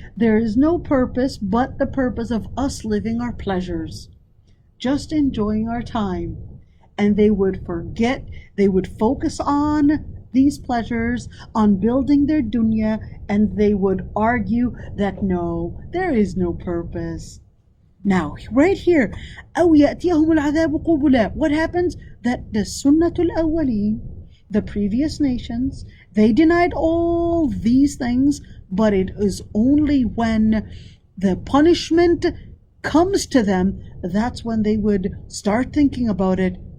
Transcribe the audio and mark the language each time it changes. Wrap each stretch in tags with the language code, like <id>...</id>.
<en>There is no purpose but the purpose of us living our pleasures, just enjoying our time. And they would forget, they would focus on these pleasures, on building their dunya, and they would argue that no, there is no purpose. Now, right here,</en> <ar>أَوْ يَأْتِيَهُمُ الْعَذَابُ قُبُلًا.</ar> <en>What happens? That the Sunnatul Awwaleen, the previous nations, they denied all these things, but it is only when the punishment comes to them, that's when they would start thinking about it.</en>